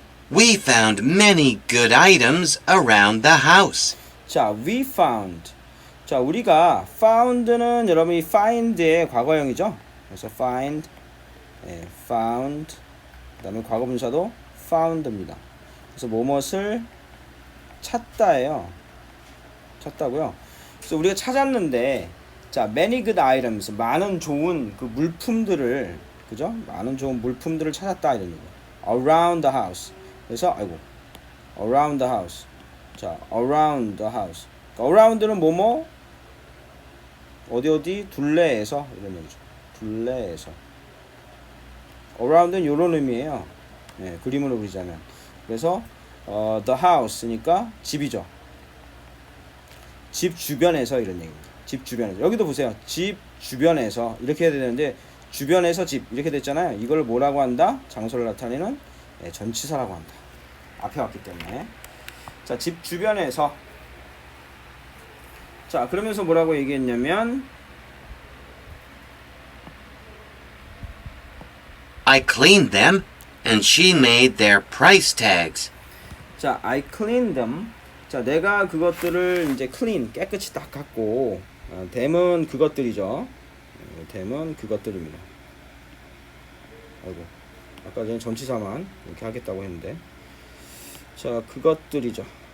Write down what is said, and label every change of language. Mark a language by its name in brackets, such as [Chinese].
[English] We found many good items around the house. 자, we found. [Korean] 자, 우리가 found는 여러분이 find의 과거형이죠. 그래서 find, found. 그다음에 과거 분사도 found입니다. 그래서 무엇을 찾다예요. 찾다고요. 그래서 우리가 찾았는데, 자, [English] many good items, [Korean] 많은 좋은 그 물품들을, 그죠? 많은 좋은 물품들을 찾았다 이런 얘기예요. [English] Around the house. [Korean] 그래서 [English] around the house. 자, around the house. [Korean] around는 뭐뭐 어디 둘레에서 이런 얘기죠. 둘레에서. around는 이런 의미예요. 네, 그림으로 그리자면. 그래서 the house니까 집이죠. 집 주변에서 이런 얘기입니다. 집 주변에서. 여기도 보세요. 집 주변에서 이렇게 해야 되는데 주변에서 집 이렇게 됐잖아요. 이걸 뭐라고 한다? 장소를 나타내는 전치사라고 한다. 앞에 왔기 때문에. 자, 집 주변에서. 자, 그러면서 뭐라고 얘기했냐면 [English] I cleaned them, and she made their price tags. 자, I cleaned them. [Korean] 자, 내가 그것들을 이제 clean, 깨끗이 닦았고 them은 그것들이죠. them은 그것들입니다. 아이고, 아까 전에 전치사만 이렇게 하겠다고 했는데 자, 그것들이죠.